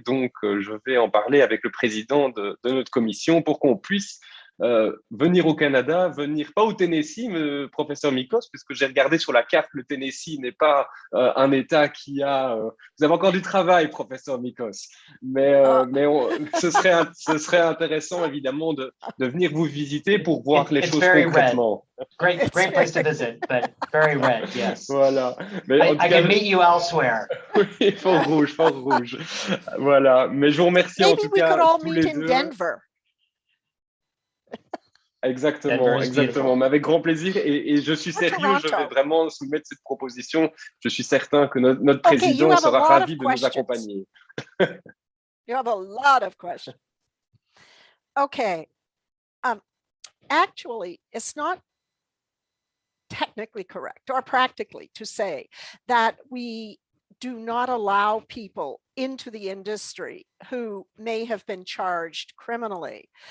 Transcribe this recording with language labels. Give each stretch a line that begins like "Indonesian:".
French: Donc, je vais en parler avec le président de notre commission pour qu'on puisse venir au Canada, venir pas au Tennessee, professeur Mikos, puisque j'ai regardé sur la carte, le Tennessee n'est pas un État qui a... Vous avez encore du travail, professeur Mikos, mais ce serait intéressant, évidemment, de venir vous visiter pour voir les choses concrètement.
English: Great place to visit, but very red, yes.
French: Voilà. Mais
English: I can meet you elsewhere.
French: Oui, fort rouge. Voilà. Mais je vous remercie en tout cas.
English: Maybe we could all
French: tous
English: meet
French: les
English: in
French: deux.
English: Denver.
French: Exactement, mais avec grand plaisir. Et je suis sérieux, je vais vraiment soumettre cette proposition. Je suis certain que notre président sera ravi de nous accompagner.
English: You have a lot of questions. Okay. Actually, it's not technically correct or practically to say that we do not allow people into the industry who may have been charged criminally.